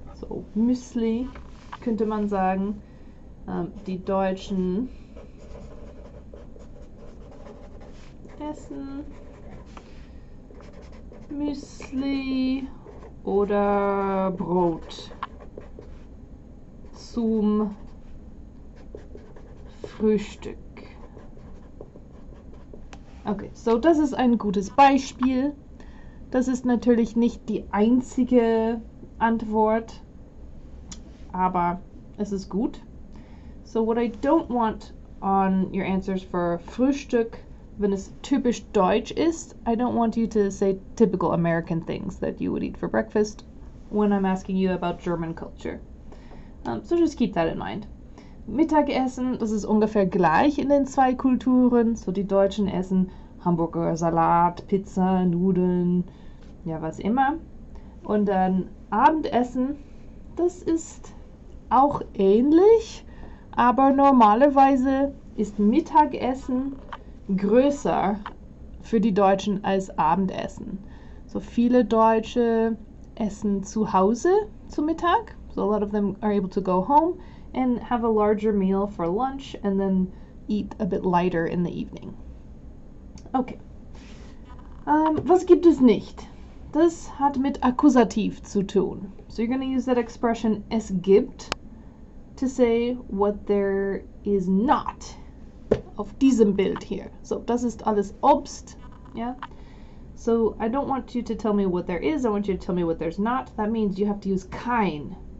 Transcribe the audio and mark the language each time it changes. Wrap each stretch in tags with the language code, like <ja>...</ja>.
<de>So, Müsli könnte man sagen. Die Deutschen essen Müsli oder Brot zum Frühstück. Okay, so das ist ein gutes Beispiel. Das ist natürlich nicht die einzige Antwort, aber es ist gut.</de> <en>So what I don't want on your answers for Frühstück,</en> <de>wenn es typisch deutsch ist,</de> <en>I don't want you to say typical American things that you would eat for breakfast when I'm asking you about German culture. So just keep that in mind.</en> <de>Mittagessen, das ist ungefähr gleich in den zwei Kulturen. So die Deutschen essen Hamburger, Salat, Pizza, Nudeln, ja was immer. Und dann Abendessen, das ist auch ähnlich, aber normalerweise ist Mittagessen größer für die Deutschen als Abendessen. So viele Deutsche essen zu Hause zu Mittag.</de> <en>So a lot of them are able to go home and have a larger meal for lunch and then eat a bit lighter in the evening.</en> <de>Okay. Was gibt es nicht? Das hat mit Akkusativ zu tun.</de> <en>So you're going to use that expression es gibt to say what there is not</en> <de>auf diesem Bild hier. So, das ist alles Obst, yeah?</de> <en>So, I don't want you to tell me what there is, I want you to tell me what there's not. That means you have to use kein.</en>